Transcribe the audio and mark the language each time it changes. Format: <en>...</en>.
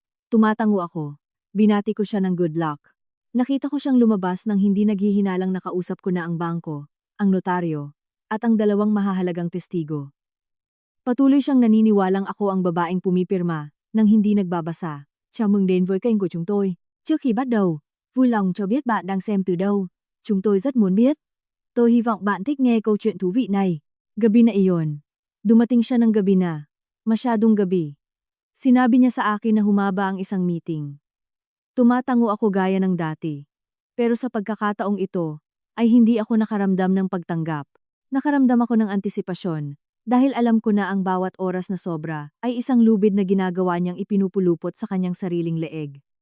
<tl>Tumatango ako, binati ko siya ng</tl> <en>good luck.</en> <tl>Nakita ko siyang lumabas nang hindi naghihinalang nakausap ko na ang bangko, ang notaryo, at ang 2 mahahalagang testigo. Patuloy siyang naniniwalang ako ang babaeng pumipirma nang hindi nagbabasa.</tl> <vi>Chào mừng đến với kênh của chúng tôi. Trước khi bắt đầu, vui lòng cho biết bạn đang xem từ đâu. Chúng tôi rất muốn biết. Tôi hy vọng bạn thích nghe câu chuyện thú vị này.</vi> <tl>Gabi na iyon. Dumating siya ng gabi na. Masyadong gabi. Sinabi niya sa akin na humaba ang isang meeting. Tumatango ako gaya ng dati. Pero sa pagkakataong ito, ay hindi ako nakaramdam ng pagtanggap. Nakaramdam ako ng antisipasyon. Dahil alam ko na ang bawat oras na sobra ay isang lubid na ginagawa niyang ipinupulupot sa kanyang sariling leeg.</tl>